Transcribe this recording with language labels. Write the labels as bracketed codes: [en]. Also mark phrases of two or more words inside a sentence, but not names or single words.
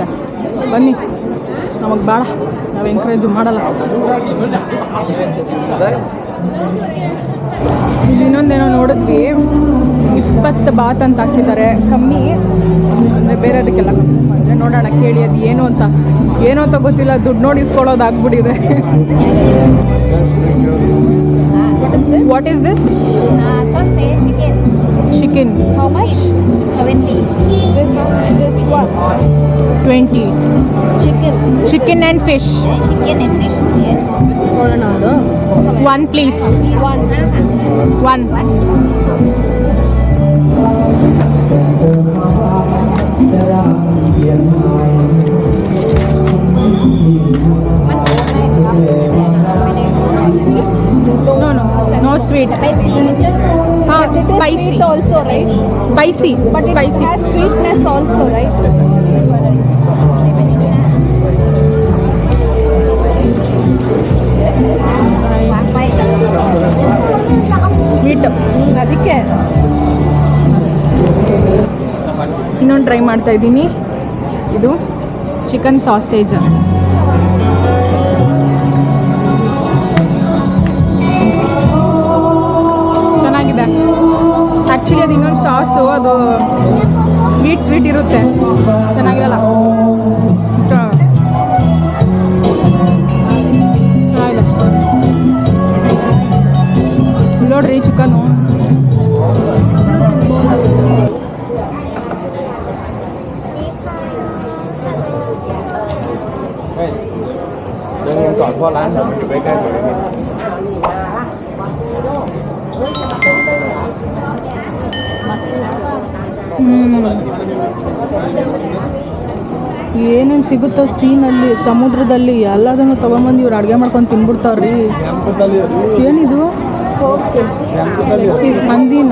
[kn] ಬನ್ನಿ, ನಮಗೆ ಬೇಡ, ನಾವು ಎಂಕರೇಜು ಮಾಡಲ್ಲ. ಇಲ್ಲಿ ಇನ್ನೊಂದೇನೋ ನೋಡಿದ್ವಿ, 20 ಬಾತ್ ಅಂತ ಹಾಕಿದ್ದಾರೆ. ಕಮ್ಮಿ ಅಂದರೆ ಬೇರೆದಕ್ಕೆಲ್ಲ ಕಮ್ಮಿ ಮಾಡಿದ್ರೆ. ನೋಡೋಣ, ಕೇಳಿ ಅದು ಏನು ಅಂತ ಗೊತ್ತಿಲ್ಲ. ದುಡ್ಡು ನೋಡಿಸ್ಕೊಳ್ಳೋದಾಗ್ಬಿಟ್ಟಿದೆ. [en] What is this? Sausage chicken. Chicken. How much? 20. This one. 20. Chicken. Chicken and fish. Chicken and fish. Yeah. [kn] ತಗೊಳ್ಳೋಣ ಅದು [en] 1 ಪ್ಲೀಸ್ 1 no sweet spicy also, right? spicy But spicy it has sweetness also, right? [kn] ಸ್ವೀಟ್ ಅದಕ್ಕೆ ಇನ್ನೊಂದು ಟ್ರೈ ಮಾಡ್ತಾ ಇದ್ದೀನಿ. ಇದು ಚಿಕನ್ ಸಾಸೇಜ್ ಚೆನ್ನಾಗಿದೆ. ಆ್ಯಕ್ಚುಲಿ ಅದು ಇನ್ನೊಂದು ಸಾಸು, ಅದು ಸ್ವೀಟ್ ಇರುತ್ತೆ, ಚೆನ್ನಾಗಿರಲ್ಲ. ಚೆನ್ನಾಗಿದೆ ನೋಡ್ರಿ ಚಿಕನು. [th] จอดเพราะร้านผมอยู่ใกล้ๆเลยนี่ [kn] ಏನೇನು ಸಿಗುತ್ತೋ ಸೀನಲ್ಲಿ, ಸಮುದ್ರದಲ್ಲಿ ಎಲ್ಲದನ್ನು ತೊಗೊಂಬಂದು ಇವ್ರು ಅಡುಗೆ ಮಾಡ್ಕೊಂಡು ತಿನ್ಬಿಡ್ತಾವ್ರಿ. ಏನಿದು ಹಂದಿನ?